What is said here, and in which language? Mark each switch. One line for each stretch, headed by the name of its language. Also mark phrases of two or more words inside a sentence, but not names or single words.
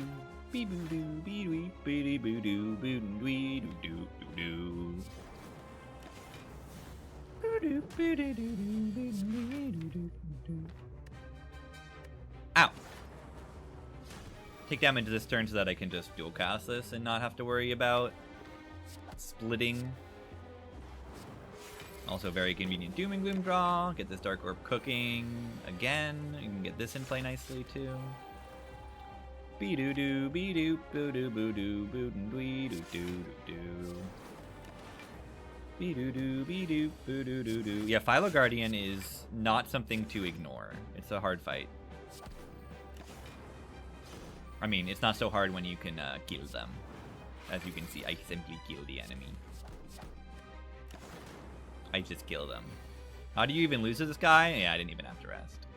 English: Be-boo-doo, be-doo, be-doo-boo-doo, boo-doo-doo-doo-doo. Boo-doo, boo-doo-doo-doo-doo-doo-doo-doo. Ow. Take damage this turn so that I can just dual cast this and not have to worry about splitting. Also very convenient Doom and Gloom draw. Get this Dark Orb cooking again. You can get this in play nicely too. Be-doo-doo, be-doo, boo-doo, boo-doo, boo-doo-doo-doo-doo. Be-doo-doo, be-doo, boo-doo-doo-doo. Yeah, Philo Guardian is not something to ignore. It's a hard fight. I mean, it's not so hard when you can kill them. As you can see, I simply kill the enemy. I just kill them. How do you even lose to this guy? Yeah, I didn't even have to rest.